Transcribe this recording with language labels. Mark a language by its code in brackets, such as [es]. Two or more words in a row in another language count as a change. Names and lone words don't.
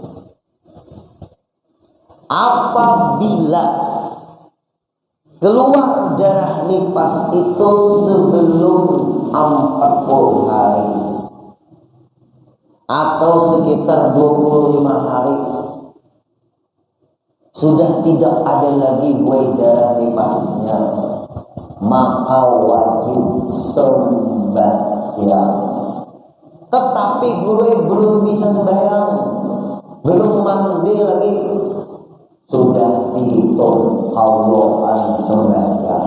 [id] Apabila keluar darah nipas itu sebelum 40 hari atau sekitar 25 hari, sudah tidak ada lagi buai darah nipasnya, maka wajib sembahyang. Tetapi guru belum bisa sembahyang, belum mandi lagi, sudah dihitung qadhaan sembahyang.